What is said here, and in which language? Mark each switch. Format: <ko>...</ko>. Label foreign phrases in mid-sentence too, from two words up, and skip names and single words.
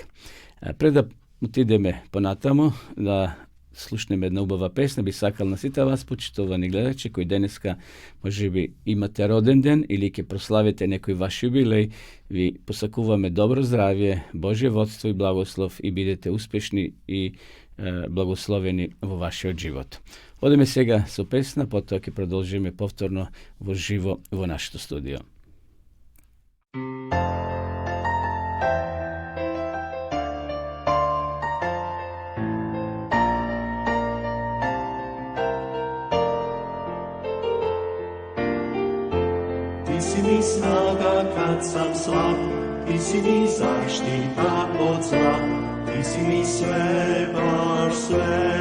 <mk>Пред да отидеме понатамо, да слушнеме една убава песна, би сакал на сите вас, почитувани гледачи, кои денеска може би имате роден ден или ќе прославите некој ваш юбилеј, ви посакуваме добро здравје, Божје водство и благослов и бидете успешни и благословени во вашиот живот. Одеме сега со песна, потоа ќе продолжиме повторно во живо во нашето студио.</mk> <sr>Ti si mi snaga kad sam slab, ti si mi zaštita od zla, ti si mi sve, baš sve.</sr>